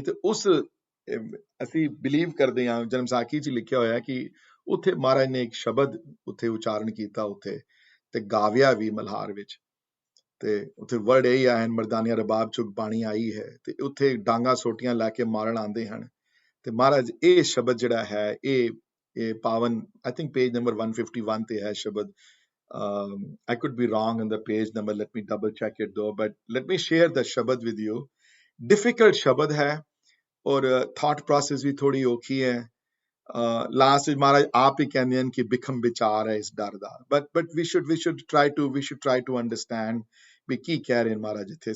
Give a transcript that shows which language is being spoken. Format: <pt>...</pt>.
<pa>ਤੇ ਅਸੀਂ ਬਿਲੀਵ ਕਰਦੇ ਹਾਂ, ਜਨਮ ਸਾਖੀ ਚ ਲਿਖਿਆ ਹੋਇਆ ਕਿ ਉੱਥੇ ਮਹਾਰਾਜ ਨੇ ਇੱਕ ਸ਼ਬਦ ਉੱਥੇ ਉਚਾਰਨ ਕੀਤਾ ਉੱਥੇ, ਤੇ ਗਾਵਿਆ ਵੀ ਮਲਹਾਰ ਵਿੱਚ। ਤੇ ਉੱਥੇ ਵਰਡ ਇਹ ਆਏ ਹਨ, ਮਰਦਾਨੀਆਂ ਰਬਾਬ ਚੁੱਕ ਬਾਣੀ ਆਈ ਹੈ। ਤੇ ਉੱਥੇ ਡਾਂਗਾ ਸੋਟੀਆਂ ਲੈ ਕੇ ਮਾਰਨ ਆਉਂਦੇ ਹਨ। ਤੇ ਮਹਾਰਾਜ ਇਹ ਸ਼ਬਦ ਜਿਹੜਾ ਹੈ ਇਹ ਪਾਵਨ,</pa> <en>I think page number 151</en> <pa>ਤੇ ਹੈ ਸ਼ਬਦ।</pa> <en>I could be wrong on the page number, let me double check it though, but let me share the shabad with you।</en> <pa>difficult ਸ਼ਬਦ ਹੈ ਔਰ ਥਾਟ ਪ੍ਰੋਸੈਸ ਵੀ ਥੋੜੀ ਔਖੀ ਹੈ। ਲਾਸਟ ਵਿੱਚ ਮਹਾਰਾਜ ਆਪ ਹੀ ਕਹਿੰਦੇ ਹਨ ਕਿ ਬਿਖਮ ਵਿਚਾਰ ਹੈ ਇਸ ਡਰ ਦਾ,</pa> <en>but we should try to understand</en> <pa>ਵੀ ਕੀ ਕਹਿ ਰਹੇ ਮਹਾਰਾਜ ਇੱਥੇ।</pa>